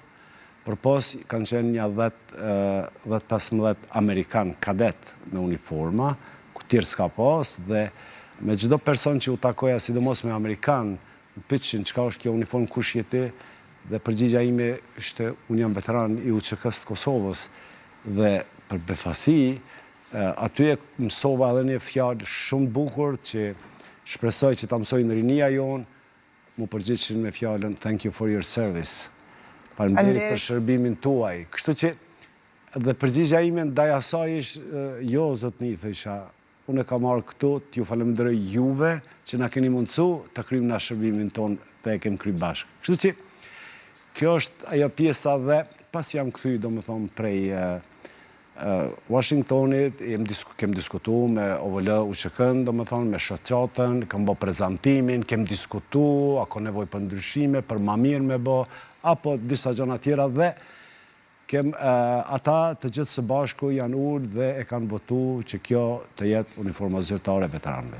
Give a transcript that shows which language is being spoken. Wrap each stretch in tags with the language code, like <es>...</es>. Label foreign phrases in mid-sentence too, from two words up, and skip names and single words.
<sq>Përpos kanë qenë një 10-15 Amerikan kadet me uniforma, ku tjerë s'ka pas, dhe me çdo person që u takoja, sidomos me Amerikan, më pyetëshin çka është kjo uniform, kush je ti, dhe përgjigja ime ishte unë jam veteran i UÇK-s të Kosovës, dhe për befasi, aty e mësova edhe një fjalë shumë bukur që shpresoj që ta mësojnë rinia jonë, mu përgjigjeshin me fjalën</sq> <en>thank you for your service.</en> <sq>Faleminderit për shërbimin tuaj. Kështu që dhe përgjigja ime ndaj asaj ishte jo zotni, thësha, unë e kam marrë këtu, t'ju falenderoj juve që na keni mundsu të kryjmë na shërbimin ton dhe e kem kryj bashkë. Kështu që kjo është ajo pjesa dhe pas jam kthy, domethënë prej Washingtonit, kem diskutuar me OVL UÇK-n, domethënë me shoqatën, kam bë prezantimin, kem diskutuar, a ka nevojë për ndryshime, për ma mirë me bë, apo disa gjëra tjera dhe ata të gjithë së bashku janë urdhë dhe e kanë votuar që kjo të jetë uniforma zyrtare e veteranëve.</sq>